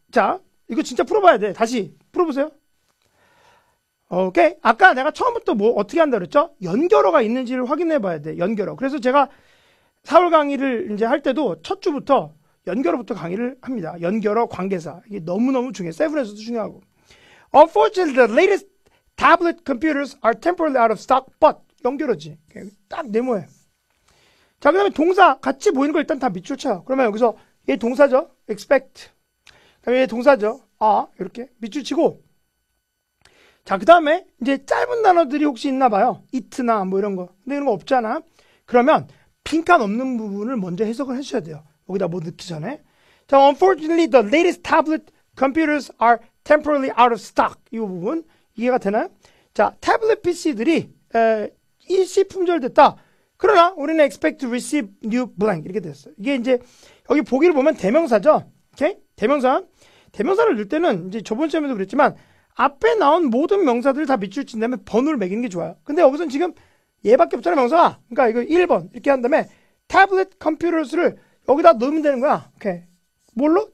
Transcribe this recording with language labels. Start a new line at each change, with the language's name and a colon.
Korean: 자, 이거 진짜 풀어봐야 돼. 다시 풀어보세요. 오케이. 아까 내가 처음부터 뭐 어떻게 한다 그랬죠? 연결어가 있는지를 확인해 봐야 돼. 연결어. 그래서 제가 4월 강의를 이제 할 때도 첫 주부터 연결어부터 강의를 합니다. 연결어, 관계사. 이게 너무너무 중요해. 세븐에서도 중요하고.
English: Unfortunately, the latest tablet computers are temporarily out of stock, but
Korean: 연결어지. 딱 네모에. 자, 그 다음에 동사 같이 보이는 거 일단 다 밑줄 쳐. 그러면 여기서 얘 동사죠. expect. 그 다음에 얘 동사죠. 이렇게 밑줄 치고. 자, 그 다음에 이제 짧은 단어들이 혹시 있나 봐요. it나 뭐 이런 거. 근데 이런 거 없잖아. 그러면 빈칸 없는 부분을 먼저 해석을 해주셔야 돼요. 여기다 뭐 넣기 전에.
English: 자, unfortunately, the latest tablet computers are temporarily out of stock.
Korean: 이 부분 이해가 되나요? 자, 태블릿 PC들이 일시 품절됐다. 그러나 우리는
English: expect to receive new blank
Korean: 이렇게 됐어요. 이게 이제 여기 보기를 보면 대명사죠. 오케이? 대명사. 대명사를 넣을 때는 이제 저번 시험에도 그랬지만 앞에 나온 모든 명사들을 다 밑줄 친 다음에 번호를 매기는 게 좋아요. 근데 여기서는 지금 얘밖에 없잖아요, 명사가. 그러니까 이거 1번 이렇게 한 다음에 태블릿 컴퓨터를 여기다 넣으면 되는 거야. 오케이. 뭘로?